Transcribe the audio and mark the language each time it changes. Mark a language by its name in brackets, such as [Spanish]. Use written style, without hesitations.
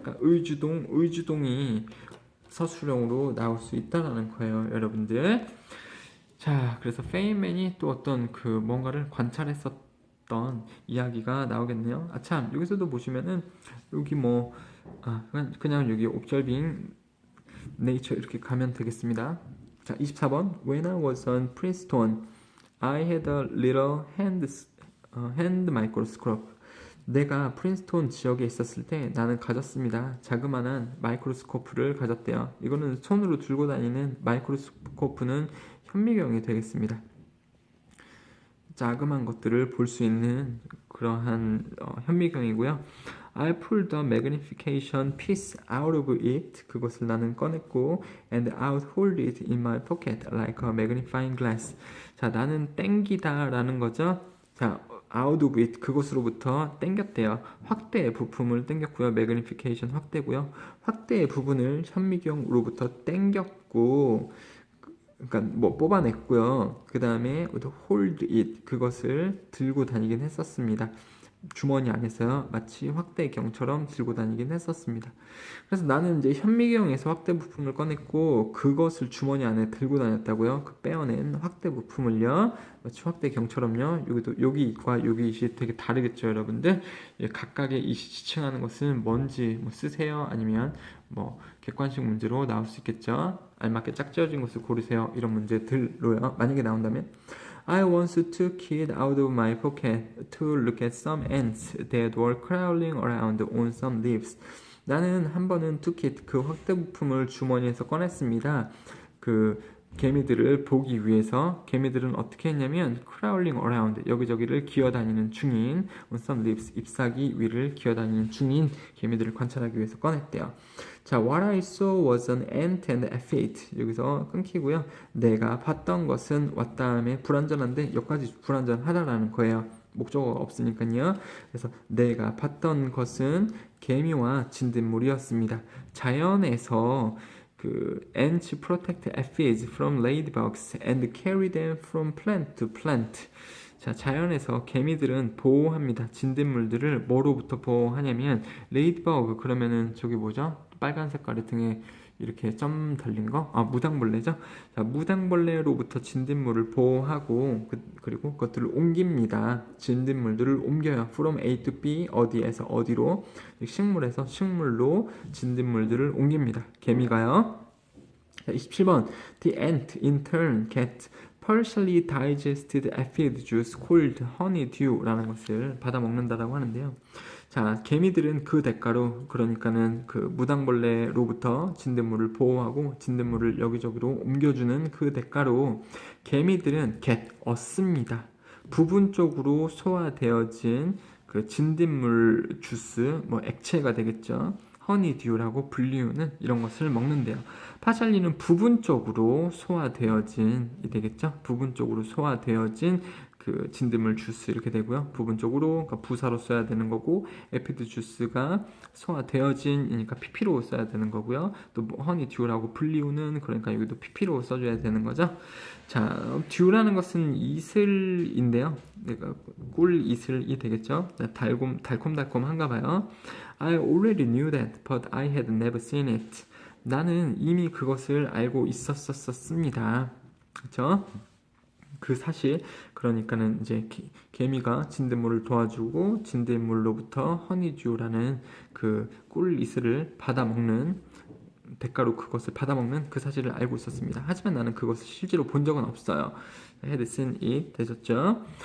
[Korean] 그러니까 의주동이 서술형으로 나올 수 있다라는 거예요, 여러분들. 자, 그래서 페인맨이 또 어떤 그 뭔가를 관찰했었던 이야기가 나오겠네요. 참 여기서도 보시면은 여기 그냥 여기 [English] observing nature [Korean] 이렇게 가면 되겠습니다. 자, 24번. [English] When I was on Princeton, I had a little hand microscope. [Korean] 내가 프린스톤 지역에 있었을 때 나는 가졌습니다. 자그마한 마이크로스코프를 가졌대요. 이거는 손으로 들고 다니는 마이크로스코프는 현미경이 되겠습니다. 자그마한 것들을 볼 수 있는 그러한 현미경이고요. [English] I pulled the magnification piece out of it. [Korean] 그것을 나는 꺼냈고 [English] and I would hold it in my pocket like a magnifying glass. [Korean] 자, 나는 땡기다 라는 거죠. 자, out of it 그것으로부터 땡겼대요. 확대 부품을 땡겼고요. magnification 확대고요. 확대의 부분을 현미경으로부터 땡겼고 그러니까 뭐 뽑아냈고요. 그 다음에 hold it 그것을 들고 다니긴 했었습니다. 주머니 안에서요. 마치 확대경처럼 들고 다니긴 했었습니다. 그래서 나는 이제 현미경에서 확대 부품을 꺼냈고 그것을 주머니 안에 들고 다녔다고요. 그 빼어낸 확대 부품을요. 마치 확대경처럼요. 여기과 여기 이시 되게 다르겠죠, 여러분들. 각각의 이시 지칭하는 것은 뭔지 쓰세요. 아니면 객관식 문제로 나올 수 있겠죠. 알맞게 짝지어진 것을 고르세요. 이런 문제들로요. 만약에 나온다면 [English] I once took it out of my pocket to look at some ants that were crawling around on some leaves. [Korean] 나는 한 번은 took it 그 확대 부품을 주머니에서 꺼냈습니다. 그 개미들을 보기 위해서 개미들은 어떻게 했냐면 crawling around 여기저기를 기어다니는 중인 [English] on some leaves [Korean] 잎사귀 위를 기어다니는 중인 개미들을 관찰하기 위해서 꺼냈대요. [English] 자, what I saw was an ant and a aphid. [Korean] 여기서 끊기고요. 내가 봤던 것은 what 다음에 불완전한데 여기까지 불완전하다라는 거예요. 목적어가 없으니까요. 그래서 내가 봤던 것은 개미와 진딧물이었습니다. 자연에서 그 [English] ants protect aphids from ladybugs and carry them from plant to plant. [Korean] 자, 자연에서 개미들은 보호합니다. 진딧물들을 뭐로부터 보호하냐면 레이디버그 그러면은 저기 뭐죠? 빨간 색깔의 등에 이렇게 점 달린 거? 아, 무당벌레죠? 자, 무당벌레로부터 진딧물을 보호하고 그리고 그것들을 옮깁니다. 진딧물들을 옮겨요. [English] From A to B [Korean] 어디에서 어디로 식물에서 식물로 진딧물들을 옮깁니다. 개미가요. [English] 자, 27번 The ant in turn get partially digested aphid juice called honeydew라는 것을 [Korean] 받아 먹는다라고 하는데요. 자, 개미들은 그 대가로 그러니까는 그 무당벌레로부터 진딧물을 보호하고 진딧물을 여기저기로 옮겨주는 그 대가로 개미들은 get 얻습니다. 부분적으로 소화되어진 그 진딧물 주스, 뭐 액체가 되겠죠. 허니듀라고 불리우는 이런 것을 먹는데요. 파샬리는 부분적으로 소화되어진이 되겠죠. 부분적으로 소화되어진 그 진딧물 주스 이렇게 되고요. 부분적으로 그러니까 부사로 써야 되는 거고 에피드 주스가 소화되어진이니까 PP로 써야 되는 거고요. 또 뭐 허니듀라고 불리우는 그러니까 여기도 PP로 써줘야 되는 거죠. 자, 듀라는 것은 이슬인데요. 그러니까 꿀 이슬이 되겠죠. 달콤달콤한가 봐요. [English] I already knew that, but I had never seen it. [Korean] 나는 이미 그것을 알고 있었습니다. 그렇죠? 그 사실 그러니까는 이제 개미가 진딧물을 도와주고 진딧물로부터 허니듀라는 그 꿀 이슬을 받아먹는 대가로 그것을 받아먹는 그 사실을 알고 있었습니다. 하지만 나는 그것을 실제로 본 적은 없어요. [English] had seen it [Korean] 되셨죠?